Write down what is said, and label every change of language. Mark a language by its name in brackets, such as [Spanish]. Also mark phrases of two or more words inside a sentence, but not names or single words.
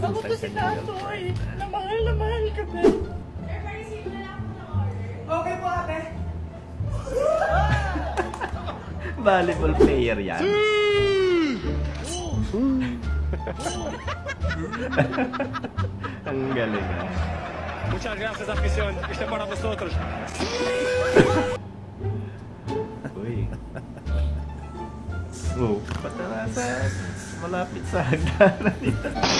[Filipino] Ako to si Tatoy. Na mahal ka, babe. Okay po, ate. [English] Volleyball player [Filipino] yan. Ang galing ah. [Spanish] Muchas gracias, afición. Este para vosotros. [Filipino] Uy. Oh, patarasan. Malapit sa hagdanan dito.